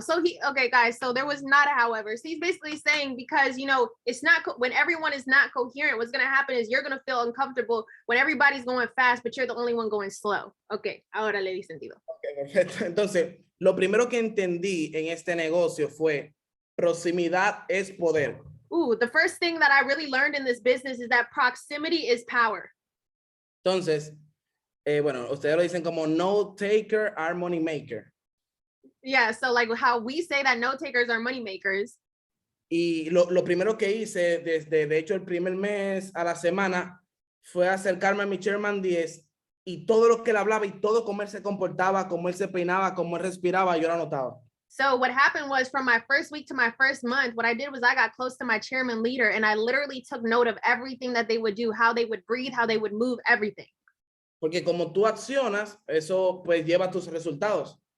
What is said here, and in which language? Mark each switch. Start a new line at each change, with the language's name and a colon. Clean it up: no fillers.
English: So okay, guys, so there was not a however. So he's basically saying because, it's not, when everyone is not coherent, what's going to happen is you're going to feel uncomfortable when everybody's going fast, but you're the only one going slow.
Spanish: Okay, ahora le di sentido. Okay, perfecto. Entonces, lo primero que entendí en este negocio fue proximidad es poder.
English: Ooh, the first thing that I really learned in this business is that proximity is power.
Spanish: Entonces, bueno, ustedes lo dicen como
English: no taker are money maker. Yeah, so like how we say that no takers are money makers.
Spanish: Y lo primero que hice de hecho, el primer mes a la semana fue acercarme a mi Chairman 10 y todo lo que él hablaba y todo como él se comportaba, como él se peinaba, como él respiraba, yo lo anotaba.
English: So what happened was from my first week to my first month, what I did was I got close to my chairman leader and I literally took note of everything that they would do, how they would breathe, how they would move, everything.
Spanish: Porque como tú accionas, eso pues lleva tus resultados.